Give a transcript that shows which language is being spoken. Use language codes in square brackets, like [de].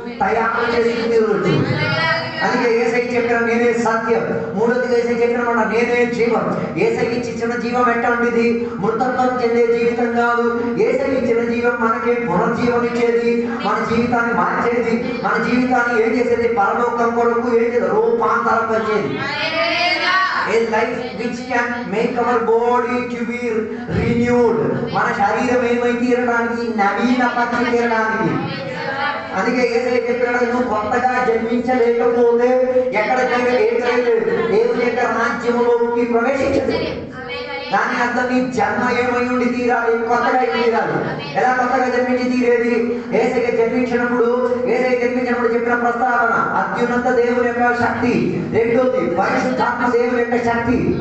[te] తయారు చేసి తీరవచ్చు. అందుకే యేసయ్య చెప్పిన నేనే సత్యం. మూడోది యేసయ్య చెప్పిన మాట నేనే జీవం. యేసయ్య ఇచ్చిన జీవం ఎట్లాంటిది? మృతత్వం చెందే జీవితం కాదు. యేసయ్య ఇచ్చిన జీవం మనకి పునర్జీవం ఇచ్చేది, మన జీవితాన్ని మార్చేది, మన జీవితాన్ని ఏం చేసేది? పరలోకం కొరకు ఏం చేసేది? రూపాంతరపరిచేది. [en] A life which can make our body to be renewed. [te] మన శరీరం ఏమై తీరడానికి? నవీన పచ్చి తీరడానికి. అందుకే యేసయ్య చెప్పాడు, నువ్వు కొత్తగా జన్మించలేకపోతే ఎక్కడికైనా దేవుని యొక్క రాజ్యములోకి ప్రవేశించదు. దాని అర్థం నీ జన్మ ఏమై ఉండి తీరాలి, కొత్తగా అయి తీరాలి. ఎలా కొత్తగా జన్మించి తీరేది? యేసయ్య జన్మించినప్పుడు చెప్పిన ప్రస్తావన అత్యున్నత దేవుని యొక్క శక్తి, రెండోది పరిశుద్ధాత్మ దేవుని యొక్క శక్తి.